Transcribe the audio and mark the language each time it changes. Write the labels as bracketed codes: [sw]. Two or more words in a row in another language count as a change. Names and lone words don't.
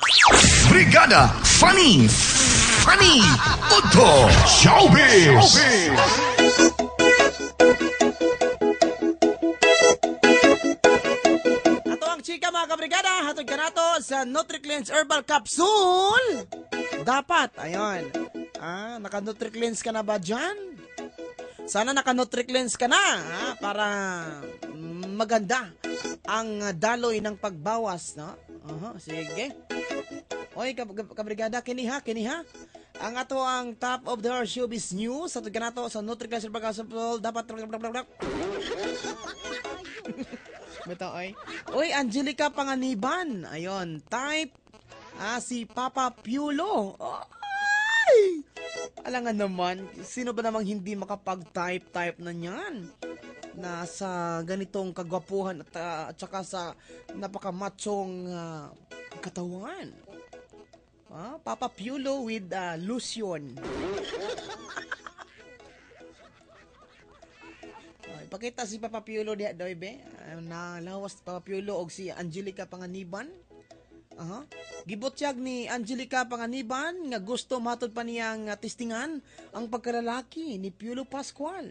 [en] Brigada Funny Auto Showbiz. [ceb] Ato ang chika mga kabrigada, hatod ka nato sa NutriCleanse Herbal Capsule. [tl] Dapat, ayun. Naka-NutriCleanse ka na ba dyan? Sana naka-NutriCleanse ka na para maganda ang daloy ng pagbawas, no? [ceb] Sige. Oy, kabrigada, kini ha. Ang ato ang [en] top of the hour showbiz news. [ceb] Hatod ka nato sa NutriCleanse Herbal Capsule. [tl] Dapat Bito, oy, Angelica Panganiban. Ayun, type si Papa Piolo. Ay! Alangan naman, sino ba namang hindi makapag-type na niyan? Nasa ganitong kagwapuhan at saka sa napaka-machong katawan. Papa Piolo with Lucion. [ceb] Pakita si Papa Piolo diha daw be. Nalawas Papa Piolo og si Angelica Panganiban. Gibutyag ni Angelica Panganiban nga gusto matod pa niyang testingan ang pagkalalaki ni Piolo Pascual.